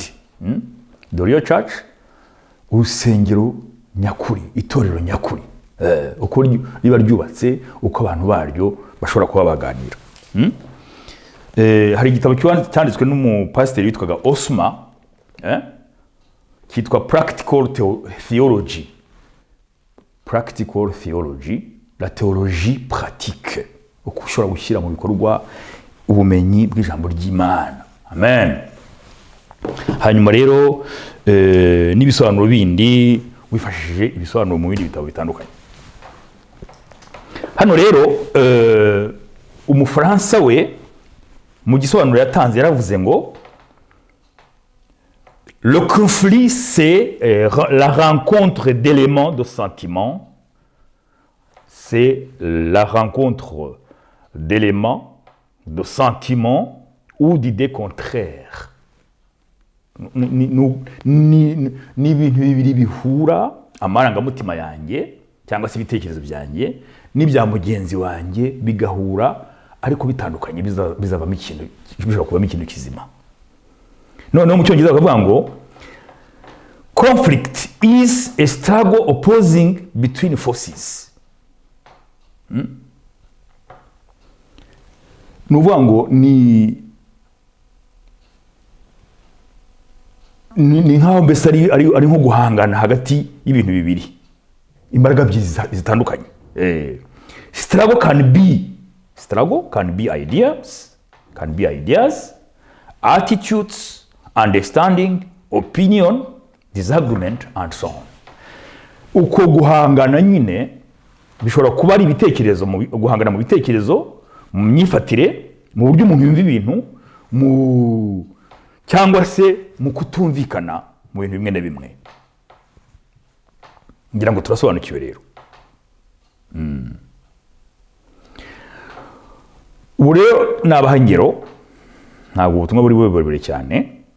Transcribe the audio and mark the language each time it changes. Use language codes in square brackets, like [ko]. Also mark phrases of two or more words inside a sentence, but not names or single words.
[en] The Real Church, [rw] urusengero nyakuri, itorero nyakuri, uko riba ryubatse, uko abantu baryo bashobora kuba baganira. Hari igitabo cyanditswe n'umupasiteri witwaga Osma, cyitwa Practical Theology. Practical Theology, [fr] la théologie pratique, [rw] uko ushobora gushyira mu bikorwa ubumenyi bw'ijambo ry'Imana. Amen. Hanyuma rero n'ibisobanuro bindi wifashishije ibisobanuro mu bindi bitabo bitandukanye. Hano rero umufaransa we mu gisobanuro yatanze yaravuze ngo [fr] le conflit c'est la rencontre d'éléments de sentiments, c'est la rencontre d'éléments de sentiments ou d'idées contraires. [rw] Ni ibintu bibiri bihura, amarangamutima yanjye cyangwa se ibitekerezo byanjye n'ibya mugenzi wanjye bigahura ariko bitandukanye, bizavamo ikintu, bishobora kubamo ikintu kizima. Noneho mu cyongereza bakavuga ngo [en] conflict is a struggle opposing between forces. [rw] Nuvuga ngo ni nkaho mbese ari nko guhangana hagati y'ibintu bibiri, imbaraga zitandukanye. [en] Struggle can be ideas, attitudes, understanding, opinion, disagreement and so on. [rw] Uko guhangana nyine bishobora kuba ari ibitekerezo, guhangana mu bitekerezo, mu myifatire, mu buryo umuntu yumva ibintu, cyangwa se mu kutumvikana mu bintu bimwe na bimwe. Ngira ngo turasobanukiwe rero. Ubu rero nabaha ingero, ntabwo ubutumwa buri burebure cyane.